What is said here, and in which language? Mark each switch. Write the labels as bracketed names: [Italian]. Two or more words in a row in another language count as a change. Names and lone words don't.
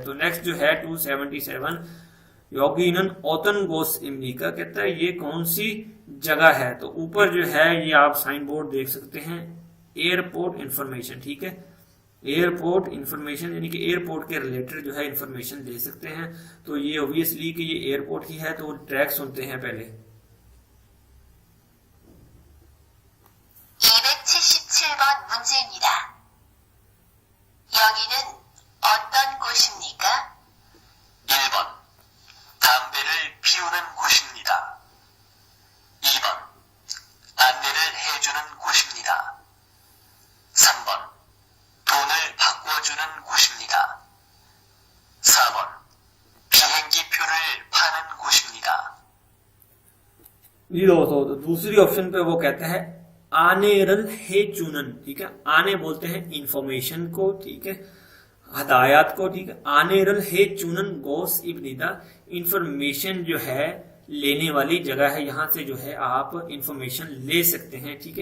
[Hindi] तो नेक्स्ट जो है 277 [Korean] 여기는 어떤 곳입니까, [Hindi] कहता है ये कौन सी जगह है? तो ऊपर जो है ये आप साइन बोर्ड देख सकते हैं, [English] airport information, [Hindi] ठीक है। [English] airport information [Hindi] यानी कि एयरपोर्ट के रिलेटेड जो है इंफॉर्मेशन दे सकते हैं। तो ये ऑब्वियसली कि ये एयरपोर्ट ही है। तो ट्रैक सुनते हैं पहले। [Korean] 277번 문제입니다. 여기는 어떤 곳입니까? 1번 담배를 피우는 곳입니다. 2번 안내를 해주는 곳입니다. 3번 돈을 바꿔주는 곳입니다. 4번 비행기표를 파는 곳입니다. [Hindi] ये दोस्तों तो दूसरी ऑप्शन पे वो कहता है [Korean] 안내를 해주는, [Hindi] ठीक है। आने बोलते हैं इंफॉर्मेशन को, ठीक है, हदायत को, ठीक है। [Korean] 안내를 해주는 곳입니다, [Hindi] इंफॉर्मेशन जो है लेने वाली जगह है, यहाँ से जो है आप इंफॉर्मेशन ले सकते हैं, ठीक है।